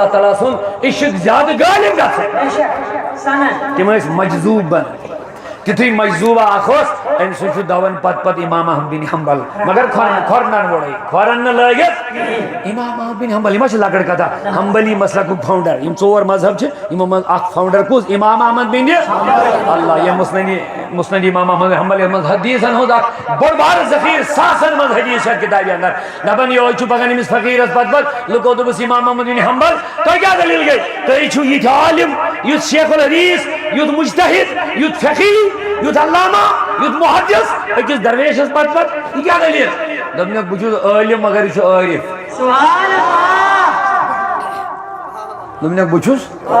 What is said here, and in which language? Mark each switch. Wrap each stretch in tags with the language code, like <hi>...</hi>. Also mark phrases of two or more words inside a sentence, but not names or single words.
<ks>تعالیٰ سُنٛد عشق زیادٕ غٲلب گژھان تِم ٲسۍ مجذوب بنان تیُتھُے مجذوبہ اکھ اوس أمۍ سُنٛد چھُ دون پتہٕ امام احمد بن حنبل مگر کھۄرنن ووڑے کھۄرن نہٕ لٲگِتھ امام احمد بن حنبل یہِ ما چھِ لۄکٕٹ کتھا حنبلی مسلکُک فاوُنڈر یِم ژور مذہب چھِ یِمو منٛز اکھ فاوُنڈر کُس امام احمد بن اللہ یہ مسند امام احمد حنبل یتھ منٛز حدیثن ہُنٛد اکھ بوٚڑ بارٕ ذخیرٕ ساسن منٛز حدیث چھِ کتابہِ اندر دپان یہوے چھُ پکان أمِس فقیرس پتہٕ لُکو دوٚپُس امام احمد بن حنبل تۄہہِ کیٛاہ دٔلیٖل گٔے تُہۍ چھِو یِتھۍ عالم یُتھ شیخ الحدیث یُتھ مجتہد یُتھ فقیہ یُتھ علامہ یُتھ محدث أکِس درویشس پتہٕ یہِ کیٛاہ دٔلیٖل دوٚپنکھ بہٕ چھُس عٲلم مگر یہِ چھُ عٲرف دوٚپنکھ بہٕ چھُس</ks>